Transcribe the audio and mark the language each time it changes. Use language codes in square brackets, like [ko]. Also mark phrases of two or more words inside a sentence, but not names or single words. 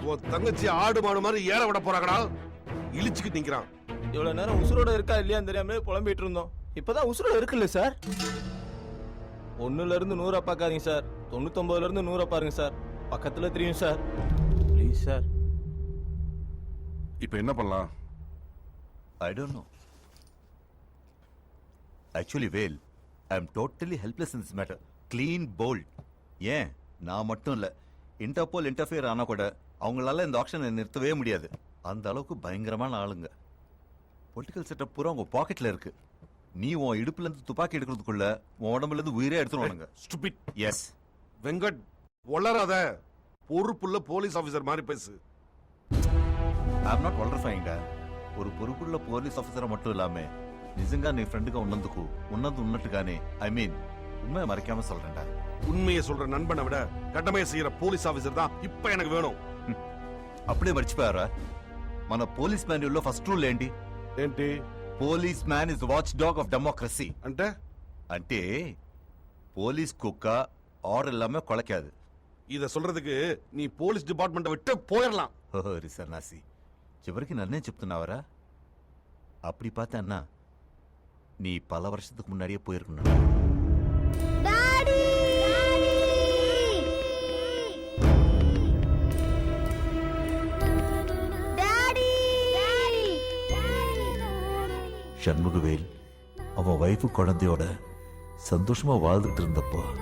[ta] உன் தங்கச்சி ஆடு மாடு மாதிரி ஏற விட போறாங்கடா, இழிச்சுக்கிட்டு நிக்கிறான். இவ்வளவு நேரம் உசுரோட இருக்கா இல்லையான்னு தெரியாம புலம்பிட்டு இருந்தோம். இப்பதான் உசுரோட இருக்குல்ல சார்? 1ல இருந்து 100 பார்க்காதீங்க சார், 99ல இருந்து 100 பாருங்க சார், பக்கத்துல தெரியும் சார். [en] please sir. [ta] இப்ப என்ன பண்ணலாம்? [en] I don't know. Actually, Vel, I am totally helpless in this matter. Clean bold. [ta] ஏன் நான் மட்டும் இல்ல, இன்டர்போல் இன்டர்ஃபியர் ஆனா கூட அவங்களால இந்த ஆக்ஷனை நிறுத்தவே முடியாது. அந்த அளவுக்கு பயங்கரமான ஆளுங்க. [en] political setup [ta] பூரா உங்க பாக்கெட்ல இருக்கு. நீ உன் இடுப்புல இருந்து துப்பாக்கி எடுக்கிறதுக்குள்ள உன் உடம்புல இருந்து உயிரே எடுத்துருவானுங்க. ஸ்டூபிட். எஸ் வெங்கட், வளராத. பொறுப்புள்ள [en] police officer [ta] மாதிரி பேசு. [en] I am not [ta] வளர்ஃபைங்கடா. ஒரு பொறுப்புள்ள [en] police officer [ta] மட்டும் [te] ఇలామే నిజంగా నీ ఫ్రెండ్గా ఉన్నందుకు ఉన్నది ఉన్నట్టుగానే [en] I mean [ta] உண்மையை மறைக்காம சொல்றேன்டா. உண்மையை சொல்ற நண்பனை விட கடமையை செய்யற [en] police officer [ta] தான் இப்ப எனக்கு வேணும். [te] అప్పుడే మర్చిపోయారా మన పోలీస్ మాన్యుల్లో [en] first rule [te] ఏంటి? ఏంటి? [en] policeman is watchdog of democracy. [te] అంటే అంటే పోలీస్ కుక్క ఆర్డర్ [ta] இல்லாம கொலைக்காது. இத சொல்றதுக்கு நீ [en] police department [ta] விட்டு போயிடலாம். [te] ఓరి సన్నాసి, చివరికి నన్నే చెప్తున్నావరా? [ta] அப்படி பார்த்தா நீ பல வருஷத்துக்கு முன்னாடியே போயிருக்கணும். ஷண்முகவேல் அவன் வைஃபு குழந்தையோட சந்தோஷமா வாழ்ந்துட்டு இருந்தப்போ